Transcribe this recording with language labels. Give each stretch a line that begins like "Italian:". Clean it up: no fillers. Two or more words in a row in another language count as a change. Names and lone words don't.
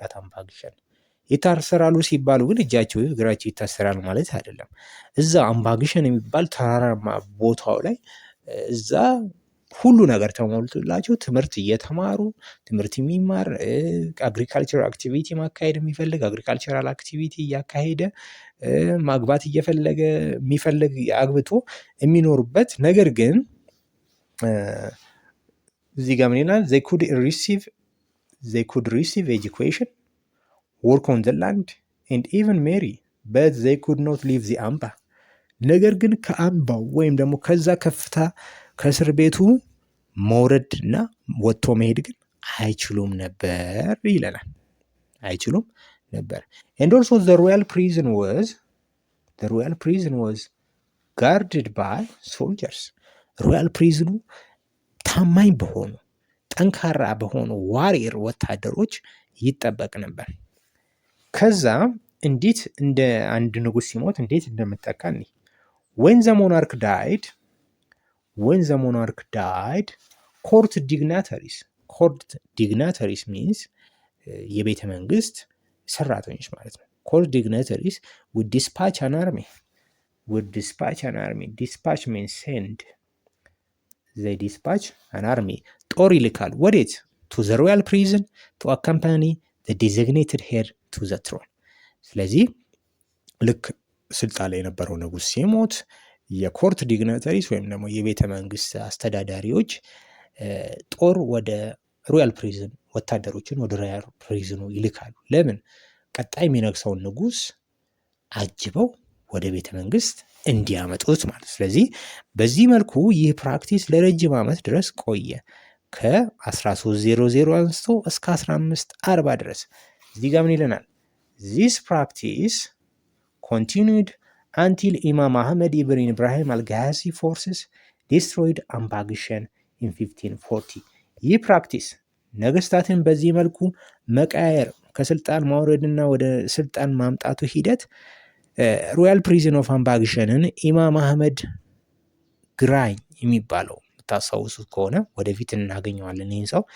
Amharic: አት አምባግሸን። ይታሰራሉ ሲባሉ ግን እጃቸው እግራቸው ይታሰራል ማለት አይደለም። እዛ አምባግሸን የሚባል ተራራማ ቦታው ላይ እዛ ሁሉ ነገር ተሞልቶላቸው ትምህርት እየተማሩ ትምህርት የሚማር አግሪካልቸር አክቲቪቲ ማካሄድ የሚፈልግ አግሪካልቸራል አክቲቪቲ እያካሄደ ማግባት እየፈለገ የሚፈልግ አግብቶ የሚኖሩበት። ነገር ግን እዚህ ጋር ምን ይላል?
English: they could receive education, work on the land and even marry but they could not leave the
Amharic: አምባ። ነገር ግን ከአምባው ወይም ደግሞ ከዛ ከፍታ ከእስር ቤቱ መውረድ እና ወጥቶ መሄድ ግን አይችሉም ነበር ይለናል። አይችሉም ነበር።
English: and also the royal prison was guarded by soldiers። royal prison
Amharic: ታማኝ በሆኑ ጠንካራ በሆኑ ዋሪየር ወታደሮች ይጠበቅ ነበር። ከዛ እንዴት እንደ አንድ ንጉስ ሲሞት እንዴት እንደምጠቃ
English: when the monarch died court dignitaries means
Amharic: የቤተ መንግስት ሰራተኞች ማለት ነው።
English: court dignitaries would dispatch an army dispatch means send they dispatch an army
Amharic: ጦር ይልካል ወዴት?
English: to the royal prison to accompany the designated heir to the throne።
Amharic: ስለዚህ ልክ ስልጣን ላይ የነበረው ንጉስ ሲሞት የኮርት ዲግናተሪስ ወይም ደግሞ የቤተ መንግስት አስተዳዳሪዎች ጦር ወደ
English: royal prison
Amharic: ወታደሮችን ወደ
English: royal prison
Amharic: ይልካሉ። ለምን? ቀጣይ የሚነግሰውን ንጉስ አጅበው ወደ ቤተ መንግስት እንዲያመጡት ማለት። ስለዚህ በዚህ መልኩ ይህ ፕራክቲስ ለረጅም ዓመት ድረስ ቆየ። ከ1300 አንስቶ እስከ 1540 ድረስ። እዚህ ጋር ምን ይለናል?
English: This practice continued until Imam Ahmed ibn Ibrahim al-Ghazi forces destroyed አምባግሸን in 1540።
Amharic: ይህ ፕራክቲስ ነገስታትን በዚህ መልኩ መቃየር ከስልጣን ማውረድና ወደ ስልጣን ማምጣቱ ሂደት ሮያል ፕሪዝን ኦፍ አምባግሸንን ኢማም አህመድ ግራኝ የሚባለው ታስታውሱት ከሆነ ወደፊት እናገኘዋለን። ይህን ሰው